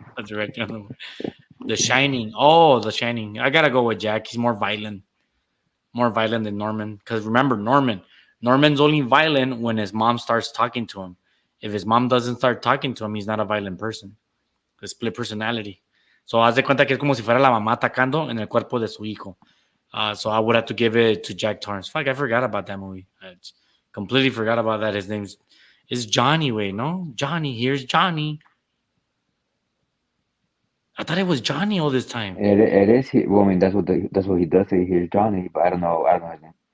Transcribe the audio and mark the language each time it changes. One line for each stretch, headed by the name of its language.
English: The director of the movie. The Shining. Oh, The Shining. I gotta go with Jack. He's more violent than Norman. Because remember, Norman's only violent when his mom starts talking to him. If his mom doesn't start talking to him, he's not a violent person. The split personality.
Spanish: So haz de cuenta que es como si fuera la mamá atacando en el cuerpo de su hijo.
English: So I would have to give it to Jack Torrance. Fuck, I forgot about that movie. I completely forgot about that. His name's Johnny. Wait, no? Johnny. Here's Johnny. I thought it was Johnny all this time. It is. Well, I mean, that's what he does say. Here's Johnny, but I don't know his name.